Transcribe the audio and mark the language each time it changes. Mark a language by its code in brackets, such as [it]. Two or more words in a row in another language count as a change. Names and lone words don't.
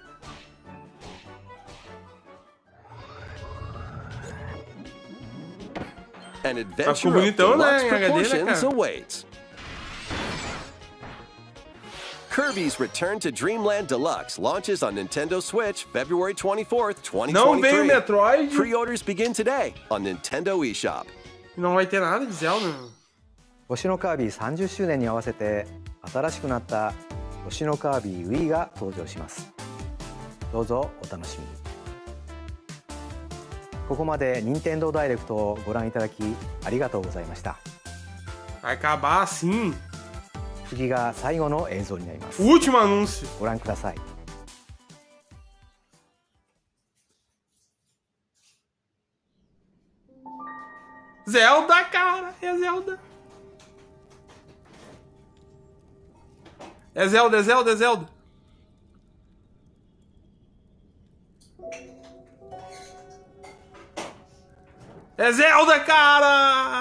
[en] An adventure of deluxe proportions awaits. Kirby's Return to Dreamland Deluxe launches on Nintendo Switch February 24th, 2023. [pt] Não veio Metroid. [en] Pre-orders begin today on Nintendo eShop. [pt] Não vai ter nada de Zelda. [ja] 星のカービィ30周年に合わせて新しくなった星のカービィ Wii が登場します。どうぞお楽しみに。ここまで任天堂ダイレクトをご覧いただきありがとうございました。 [pt] Vai acabar assim. [ja] 次が最後の映像になります。 [pt] Último anúncio. [ja] ご覧ください。 [pt] Zelda, cara, é Zelda. É Zelda, é Zelda, é Zelda. É Zelda, cara!